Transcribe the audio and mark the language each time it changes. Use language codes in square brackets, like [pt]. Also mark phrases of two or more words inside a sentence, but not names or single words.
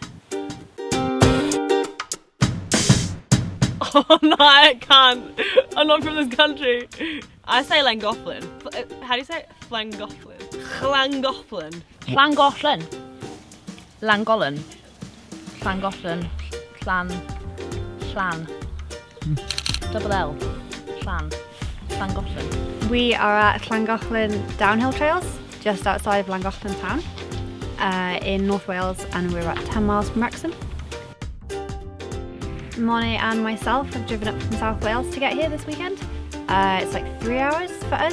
[en] Oh no, I can't. I'm not from this country. I say Llangollen. How do you say it? Llangollen. Llangollen. Llangollen. Llangollen. Llangollen. Llan. Double L. Llan. Llangollen. We are at Llangollen downhill trails, just outside of Llangollen town, in North Wales, and we're about 10 miles from Wrexham. Monet and myself have driven up from South Wales to get here this weekend. It's like 3 hours for us.